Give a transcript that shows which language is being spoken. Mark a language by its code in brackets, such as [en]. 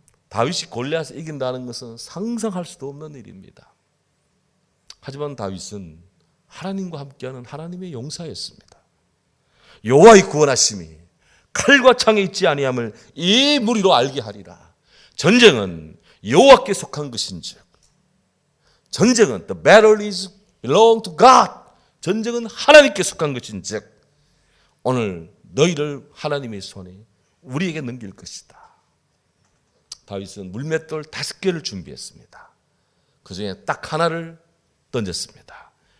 [ko] 다윗이 골리앗을 이긴다는 것은 상상할 수도 없는 일입니다. 하지만 다윗은 하나님과 함께하는 하나님의 용사였습니다. 여호와의 구원하심이 칼과 창에 있지 아니함을 이 무리로 알게 하리라. 전쟁은 여호와께 속한 것인즉 전쟁은 [en] the battle is belong to God. [ko] 전쟁은 하나님께 속한 것인즉 오늘 너희를 하나님의 손에 우리에게 넘길 것이다. 다윗은 물맷돌 5개를 준비했습니다. 그 중에 딱 하나를 던졌습니다.